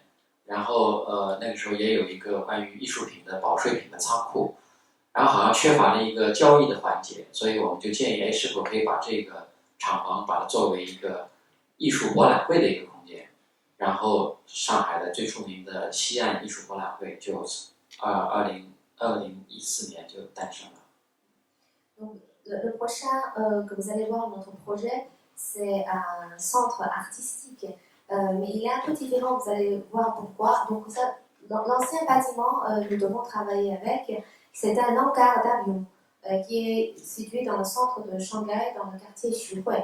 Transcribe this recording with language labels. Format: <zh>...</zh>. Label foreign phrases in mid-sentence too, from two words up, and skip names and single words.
<zh>然后那个时候也有一个关于艺术品的保税品的仓库，然后好像缺乏了一个交易的环节，所以我们就建议，是否可以把这个厂房把它作为一个艺术博览会的一个空间。然后上海的最著名的西岸艺术博览会就2014年就诞生了。</zh> <fr>Donc, le prochain que vous allez voir dans notre projet, c'est un centre artistique. Mais il est un peu différent, vous allez voir pourquoi. Donc, dans l'ancien bâtiment, nous devons travailler avec. C'est un hangar d'avion qui est situé dans le centre de Shanghai, dans le quartier Xuhui.</fr>